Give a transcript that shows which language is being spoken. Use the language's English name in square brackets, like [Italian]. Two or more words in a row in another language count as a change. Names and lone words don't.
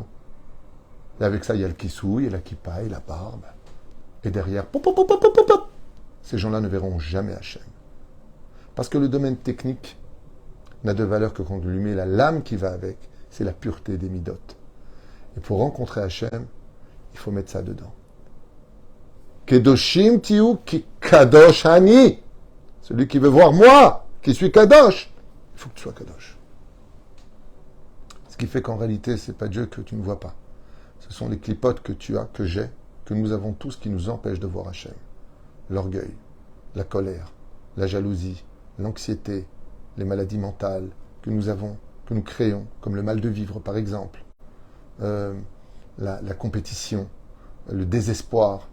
[French] Et avec ça, il y a le kissouille, et la kippa, et la barbe. Et derrière, pop, pop, pop, pop, pop, pop. Ces gens-là ne verront jamais Hachem. Parce que le domaine technique n'a de valeur que quand on lui met la lame qui va avec, c'est la pureté des midot. Et pour rencontrer Hachem, il faut mettre ça dedans. [Hebrew] קדושים תהיו כי קדוש אני. [French] Celui qui veut voir moi, qui suis kadosh, il faut que tu sois kadosh. Ce qui fait qu'en réalité, c'est pas Dieu que tu ne vois pas. Ce sont les clipotes que tu as, que j'ai, que nous avons tous qui nous empêchent de voir Hachem. L'orgueil, la colère, la jalousie, l'anxiété, les maladies mentales que nous avons, que nous créons, comme le mal de vivre par exemple, la compétition, le désespoir.